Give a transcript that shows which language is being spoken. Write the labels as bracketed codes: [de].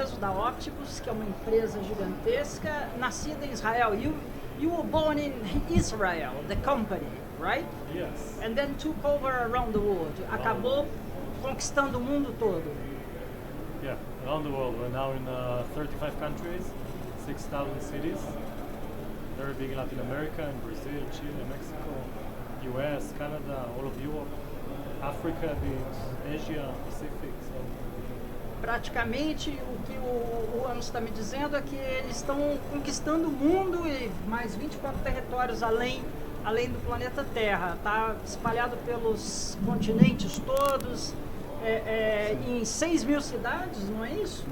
[pt] Optibus, que é uma empresa gigantesca, nascida em Israel. [en] You were born in Israel, the company, right? Yes. And then took over around the world. [pt] Acabou conquistando o mundo todo. [en] Yeah, around the world. We're now in 35 countries, 6,000 cities. Very big in Latin America, in Brazil, Chile, Mexico, US, Canada, all of Europe, Africa, Asia, Pacific. So. [pt] Praticamente o que o Amos está me dizendo é que eles estão conquistando o mundo e mais 24 territórios além do planeta Terra. Está espalhado pelos continentes todos, em 6.000 cidades, não é isso?